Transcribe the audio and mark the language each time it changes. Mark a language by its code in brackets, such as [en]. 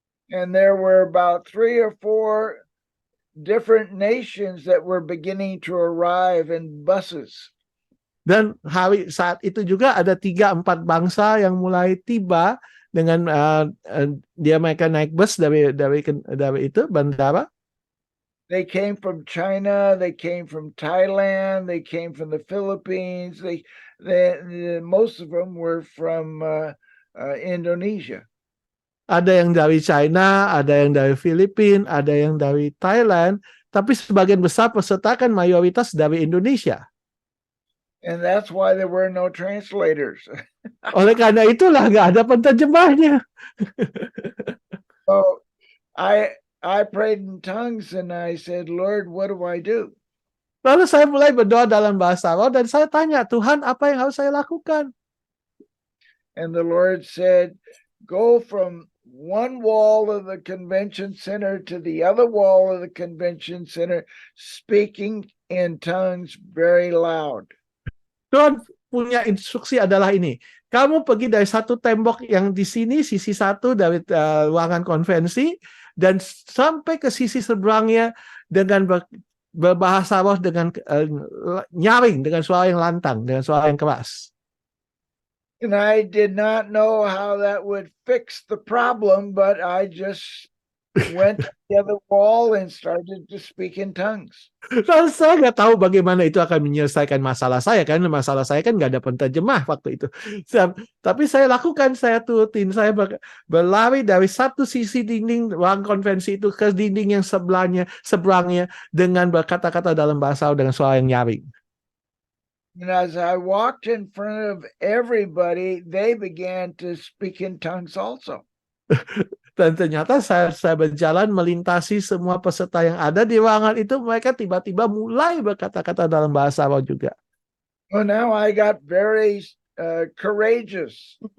[en] And there were about 3 or 4 different nations that were beginning to arrive in buses. [id] Dan saat itu juga ada 3-4 bangsa yang mulai tiba dengan mereka naik bus dari itu bandara. [en] They came from China, they came from Thailand, they came from the Philippines. Most of them were from Indonesia. [id] Ada yang dari China, ada yang dari Filipina, ada yang dari Thailand, tapi sebagian besar peserta kan mayoritas dari Indonesia. [en] And that's why there were no translators. [id] Oleh karena itulah nggak ada penterjemahnya. [en] So I prayed in tongues and I said, Lord, what do I do? [id] Lalu saya mulai berdoa dalam bahasa roh dan saya tanya, Tuhan, apa yang harus saya lakukan? [en] And the Lord said, go from one wall of the convention center to the other wall of the convention center, speaking in tongues very loud. [id] Tuhan punya instruksi adalah ini. Kamu pergi dari satu tembok yang di sini, sisi satu dari ruangan konvensi, dan sampai ke sisi seberangnya dengan berbahasa roh dengan nyaring, dengan suara yang lantang, dengan suara yang keras. [en] And I did not know how that would fix the problem, but I just went to the other wall and started to speak in tongues. [id] Lalu saya nggak tahu bagaimana itu akan menyelesaikan masalah saya, karena masalah saya kan nggak ada penterjemah waktu itu. Tapi saya lakukan, saya turutin, saya berlari dari satu sisi dinding ruang konvensi itu ke dinding yang seberangnya dengan berkata-kata dalam bahasa dengan suara yang nyaring. [en] And as I walked in front of everybody, they began to speak in tongues also. [id] Dan ternyata saya berjalan melintasi semua peserta yang ada di ruangan itu, mereka tiba-tiba mulai berkata-kata dalam bahasa roh juga. [en] Well, now I got very courageous.